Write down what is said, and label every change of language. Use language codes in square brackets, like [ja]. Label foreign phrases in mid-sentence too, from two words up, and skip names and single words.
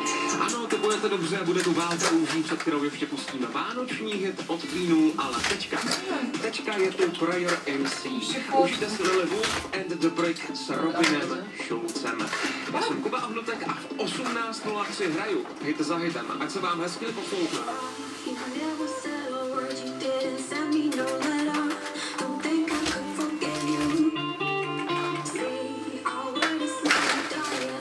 [cs] Ano, to budete dobře, bude tu válka růží, před kterou ještě pustíme vánoční hit od Queenů, ale teďka je tu Prayer MC. Užijte si Lily Wolf and the Brick s Robinem Schulzem. Já jsem Kuba Ohnutek a v 18:03 hraju hit za hitem. Ať se vám hezky poslouchá. [en] You never said a word, you didn't send me no letter. Don't think I could forget you. See, our word is slowly dying.